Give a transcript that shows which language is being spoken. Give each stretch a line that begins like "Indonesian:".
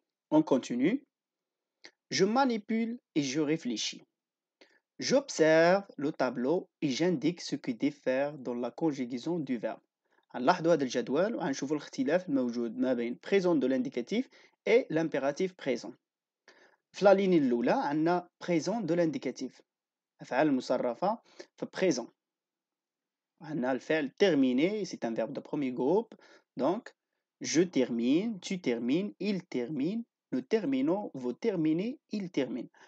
French: On continue. Je manipule et je réfléchis. J'observe le tableau et j'indique ce qui diffère dans la conjugaison du verbe.
Arabic: هنلاحظوا هذا الجدول وهنشوفوا الاختلاف الموجود ما بين présent de l'indicatif et l'impératif présent. في لا لين الأولى عندنا présent de l'indicatif. أفعال المصرفة في présent.
French: On a le verbe terminer, c'est un verbe de premier groupe. Donc, je termine, tu termines, il termine, nous terminons, vous terminez, il termine.